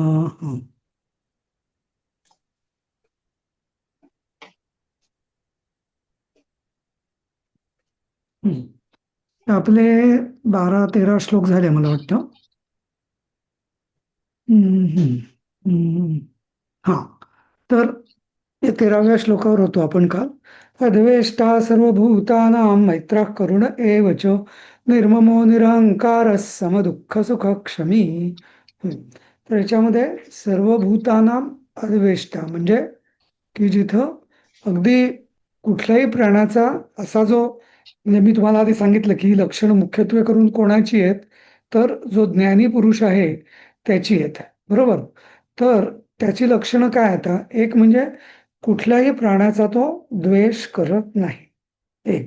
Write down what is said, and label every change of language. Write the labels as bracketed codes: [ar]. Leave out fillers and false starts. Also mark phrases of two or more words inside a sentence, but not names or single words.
[mr] आपले 12-13 श्लोक झाले मला वाटतं. हा तर 13व्या श्लोकावर होतो आपण काल. [sa] अद्वेष्टा सर्वभूतानां मैत्रः करुण एव च निर्ममो निरहंकारः समदुःख सुख क्षमी. [mr] तर याच्यामध्ये [sa] सर्वभूतानां अद्वेष्टा [mr] म्हणजे की जिथं अगदी कुठल्याही प्राण्याचा असा जो, म्हणजे मी तुम्हाला आधी सांगितलं की ही लक्षणं मुख्यत्वे करून कोणाची आहेत, तर जो ज्ञानी पुरुष आहे त्याची आहेत, बरोबर. तर त्याची लक्षणं काय आता, एक म्हणजे कुठल्याही प्राण्याचा तो द्वेष करत नाही, एक.